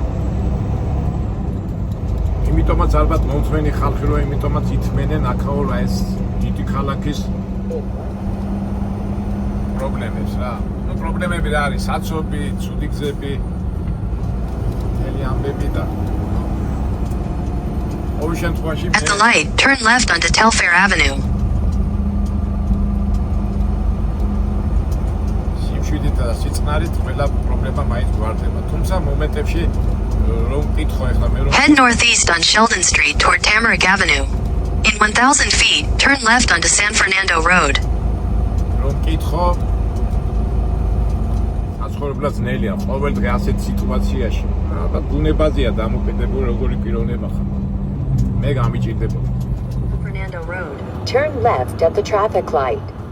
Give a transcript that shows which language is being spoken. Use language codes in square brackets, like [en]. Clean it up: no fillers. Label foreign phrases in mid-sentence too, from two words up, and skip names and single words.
[ka] იმიტომაც ალბათ მომწვენი ხალხი რო იმიტომაც ითმენენ აქაო რა ეს დიდი ქალაქის პრობლემებს რა. ნუ პრობლემები რა არის? საცობი, ცუდი გზები, მთელი ამბები და [en] At the light, turn left onto Telfair Avenue. [ka] სიმშვიდით და სიწყნარით ყველა პრობლემა მაინც გვარდება. თუმცა მომენტებში რომ მკითხო ახლა მე რომ [en] Head northeast on Sheldon Street toward Tamarack Avenue. In 1,000 feet, turn left onto San Fernando Road. [ka] რომ მკითხო საცხოვრებლად ძნელია ყოველ დღე ასეთ სიტუაციაში. და ბუნებაზეა დამოკიდებული როგორი პიროვნება ხარ. მე გამიჭირდებოდა. [en] Fernando Road. Turn left at the traffic light.